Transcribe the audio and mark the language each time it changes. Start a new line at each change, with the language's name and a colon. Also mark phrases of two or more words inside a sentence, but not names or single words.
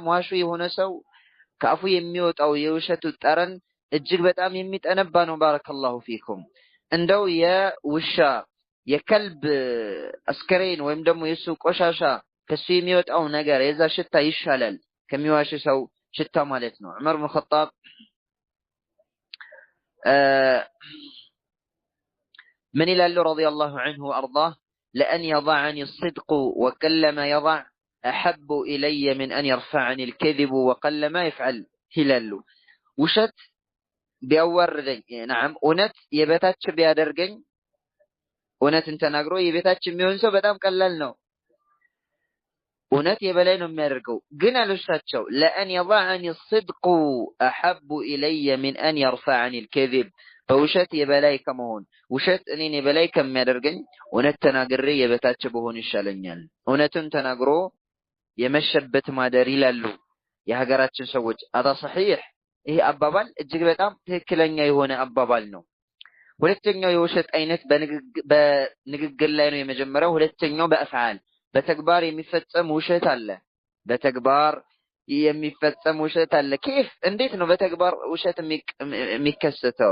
Amharic: ዋሹ የሆነ ሰው ከአፉ የሚወጣው የውሸቱ ጠረን እጅግ በጣም የሚጠነባ ነው።
Arabic: بارك الله فيكم።
Amharic: እንደው የውሻ የከልብ አስከሬን ወይም ደግሞ የሱ ቆሻሻ ከሱ የሚወጣው ነገር የዛ ሽታ ይሻላል ከሚዋሽ ሰው ሽታ ማለት ነው። ዑመር ኢብኑ ኸጣብ من ይላሉ
Arabic: رضي الله عنه وأرضاه لأن يضعني الصدق وكلما يضع أحب إلي من أن يرفعني الكذب وقلما يفعل
Amharic: ይላሉ። ውሸት ቢያዋርደኝ نعم እውነት የበታች ቢያደርገኝ እውነትን ተናግሮ የበታች የሚሆን ሰው በጣም ቀላል ነው። እውነት የበላይ ነው የሚያደርገው። ግን አልውሻቸው
Arabic: لأن يضعني الصدق أحب إلي من أن يرفعني الكذب
Amharic: በውሸት የበላይ ከመሆን ውሸት እኔን የበላይ ከሚያደርገኝ እውነት ተናግሬ የበታች በሆን ይሻለኛል። እውነትን ተናግሮ የመሸበት ማደር ይላሉ የሀገራችን ሰዎች። አታ صحيح ይሄ አባባል እጅግ በጣም ትክክለኛ የሆነ አባባል ነው። ሁለተኛው የውሸት አይነት በንግግር ላይ ነው የመጀመሪያው። ሁለተኛው በአፍዓል በተግባር የሚፈጸም ውሸት አለ። በተግባር የሚፈጸም ውሸት አለ። كيف እንዴት ነው በተግባር ውሸት የሚከሰተው?